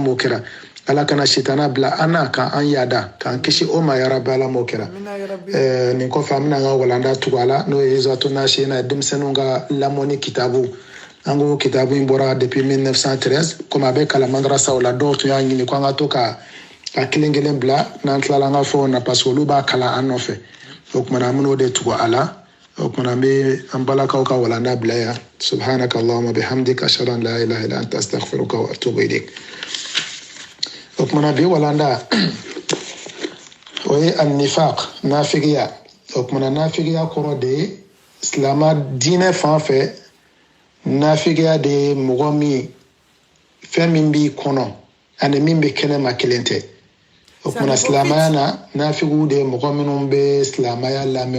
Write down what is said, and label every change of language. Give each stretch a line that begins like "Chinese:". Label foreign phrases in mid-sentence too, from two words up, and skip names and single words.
Bambara: m'o kɛra ala kana sitana bila an na k'an yada k'an kisi o ma
Arabic: يا ربي
Bambara: ala m'o kɛra nin kɔfɛ an bɛna an ka walanda tugu a la n'o ye izatu nasina denmisɛnninw ka lamɔni kitabu an ko kitabu in bɔra depuis 1913 komi a bɛ kalan madrasaw la dɔw tun y'a ɲini ko an ka to ka a kelen kelen bila n'an tilala an ka fɛnw na
French: parce que
Bambara: olu b'a kalan an nɔfɛ o kumana an bɛn'o de tugu a la o kumana an bɛ an balakaw ka walanda bila yan
Arabic: سبحانك اللهم بحمدك أشهد أن لا إله إلا أنت أستغفرك وأتوب إليك
Bambara: o kumana bi walanda o ye annifaq nafigiya o kumana nafigiya kɔrɔ de ye silama diinɛ fan fɛ nafigiya de ye mɔgɔ min fɛn min b'i kɔnɔ ani min bɛ kɛnɛma kelen tɛ o kumana silamaya na nafigiw de ye mɔgɔ minnu bɛ silamaya lamɛn